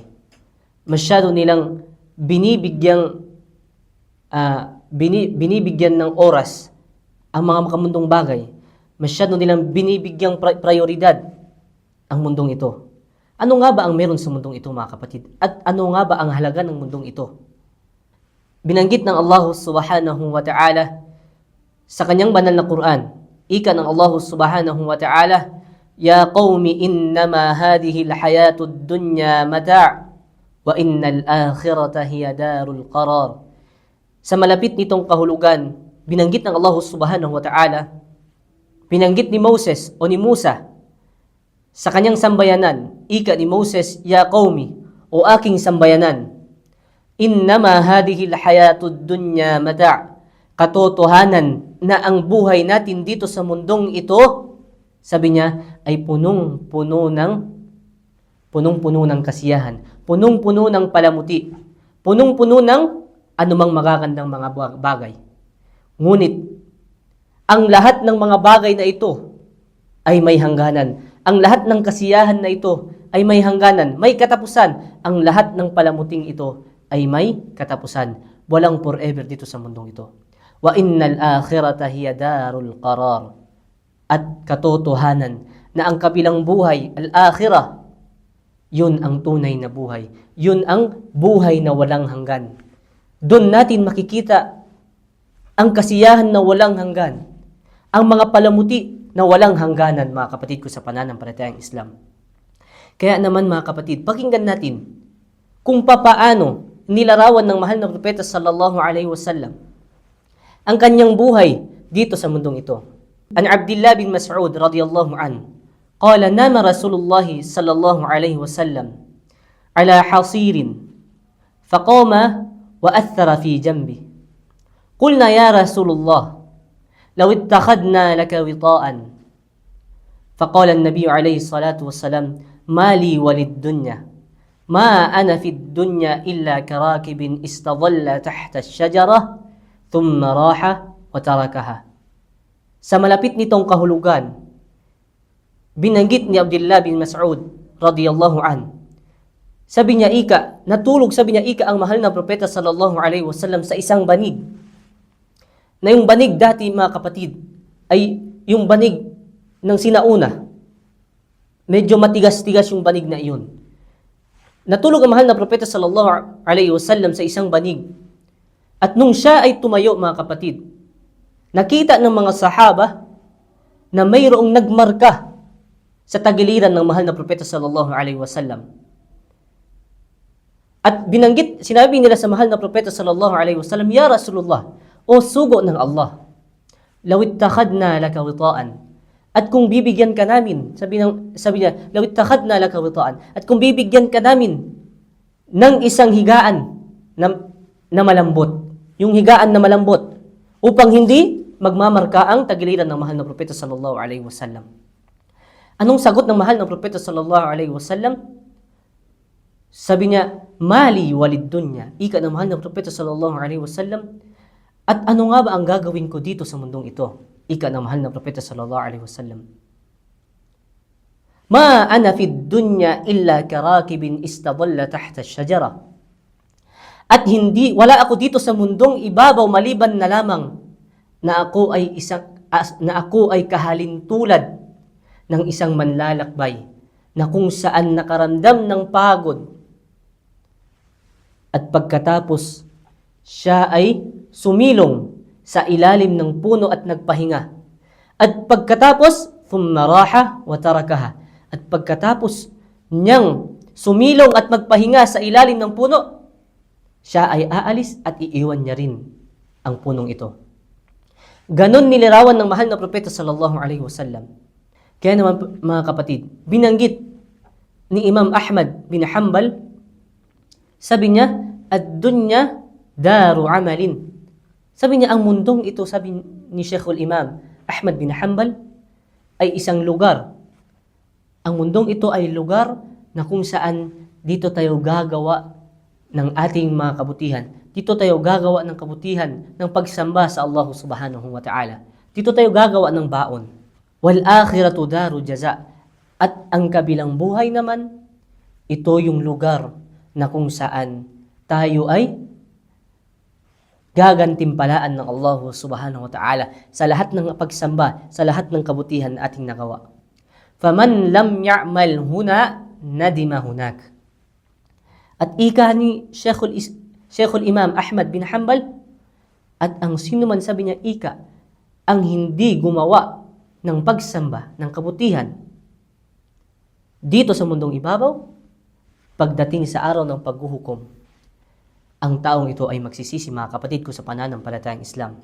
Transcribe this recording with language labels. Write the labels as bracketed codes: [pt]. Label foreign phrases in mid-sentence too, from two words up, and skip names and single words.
[tl] Masyado nilang binibigyan ng oras ang mga makamundong bagay. Masyado nilang binibigyang prioridad ang mundong ito. Ano nga ba ang meron sa mundong ito, mga kapatid? At ano nga ba ang halaga ng mundong ito? Binanggit ng Allah [ar] سبحانه وتعالى [tl] sa kanyang banal na Quran. Ika ng [ar] Allah سبحانه وتعالى يا قوم إنما هذه الحياة الدنيا متاع وإن الآخرة هي دار القرار. [tl] Sa malapit nitong kahulugan, binanggit ng Allah [ar] سبحانه وتعالى, [tl] binanggit ni Moses o ni Musa sa kanyang sambayanan. Ika ni Moses, [ar] يا قوم, [tl] o aking sambayanan, [ar] إنما هذه الحياة الدنيا متاع'. [tl] Katotohanan na ang buhay natin dito sa mundong ito, sabi niya, ay punong-puno ng kasiyahan, punong-puno ng palamuti, punong-puno ng anumang magagandang mga bagay. Ngunit, ang lahat ng mga bagay na ito ay may hangganan. Ang lahat ng kasiyahan na ito ay may hangganan, may katapusan. Ang lahat ng palamuting ito ay may katapusan. Walang forever dito sa mundong ito. [ar] وإن الآخرة هي دار القرار. [tl] At katotohanan na ang kabilang buhay, al-akhirah, yun ang tunay na buhay. Yun ang buhay na walang hanggan. Doon natin makikita ang kasiyahan na walang hanggan. Ang mga palamuti na walang hangganan, mga kapatid ko sa pananampalatayang Islam. Kaya naman, mga kapatid, pakinggan natin kung papaano nilarawan ng mahal na propeta [ar] صلى الله عليه وسلم [tl] ang kanyang buhay dito sa mundong ito. [ar] عن عبد الله بن مسعود رضي الله عن قال نام رسول الله صلى الله عليه وسلم على حصير فقام وأثر في جنبي. قلنا يا رسول الله لو اتخذنا لك وطاء. فقال النبي عليه الصلاة والسلام ما لي وللدنيا ما أنا في الدنيا إلا كراكب استظل تحت الشجرة ثم راح وتركها. [tl] Sa malapit nitong kahulugan, binanggit ni Abdullah bin Mas'ud [ar] رضي الله عن. [tl] Sabi niya, natulog ang mahal na propeta [ar] صلى الله عليه وسلم [tl] sa isang banig. Na yung banig dati, mga kapatid, ay yung banig ng sinauna. Medyo matigas-tigas yung banig na iyon. Natulog ang mahal na propeta [ar] صلى الله عليه وسلم [tl] sa isang banig. At nung siya ay tumayo, mga kapatid, nakita ng mga sahaba na mayroong nagmarka sa tagiliran ng mahal na propeta [ar] صلى الله عليه وسلم. [tl] At sinabi nila sa mahal na propeta [ar] صلى الله عليه وسلم, يا رسول الله, [tl] o sugo ng Allah, [ar] لو اتخذنا لك وطاء. [tl] At kung bibigyan ka namin, sabi niya, [ar] لو اتخذنا لك وطاء. [tl] At kung bibigyan ka namin ng isang higaan na malambot, yung higaan na malambot, upang hindi magmamarka ang tagiliran ng mahal na propeta [ar] صلى الله عليه وسلم. [tl] Anong sagot ng mahal na propeta [ar] صلى الله عليه وسلم? [tl] Sabi niya, [ar] مالي وللدنيا. [tl] Ika ng mahal na propeta [ar] صلى الله عليه وسلم. [tl] At ano nga ba ang gagawin ko dito sa mundong ito? Ika ng mahal na propeta [ar] صلى الله عليه وسلم. ما أنا في الدنيا إلا كراكب استظل تحت الشجرة. [tl] At wala ako dito sa mundong ibabaw maliban na lamang na ako ay kahalintulad ng isang manlalakbay na kung saan nakaramdam ng pagod at pagkatapos siya ay sumilong sa ilalim ng puno at nagpahinga. At pagkatapos [ar] ثم راح وتركها. [tl] At pagkatapos niyang sumilong at magpahinga sa ilalim ng puno, siya ay aalis at iiwan niya rin ang punong ito. Ganon nilarawan ng mahal na propeta [ar] صلى الله عليه وسلم. [tl] Kaya naman, mga kapatid, binanggit ni Imam Ahmad bin Hanbal, sabi niya, [ar] الدنيا دار عمل. [tl] Sabi niya, ang mundong ito, sabi ni Sheikhul Imam Ahmad bin Hanbal, ay isang lugar. Ang mundong ito ay lugar na kung saan dito tayo gagawa ng ating mga kabutihan. Dito tayo gagawa ng kabutihan ng pagsamba sa Allah [ar] سبحانه وتعالى. [tl] Dito tayo gagawa ng baon. [ar] والآخرة دار جزاء. [tl] At ang kabilang buhay naman, ito yung lugar na kung saan tayo ay gagantimpalaan ng Allah [ar] سبحانه وتعالى [tl] sa lahat ng pagsamba, sa lahat ng kabutihan na ating nagawa. [ar] فمن لم يعمل هنا ندم هناك. [tl] At ika ni Sheikhul Imam Ahmad bin Hanbal, at ang sino man, sabi niya, ika, ang hindi gumawa ng pagsamba, ng kabutihan, dito sa mundong ibabaw, pagdating sa araw ng paghuhukom, ang taong ito ay magsisisi, mga kapatid ko, sa pananampalatayang Islam.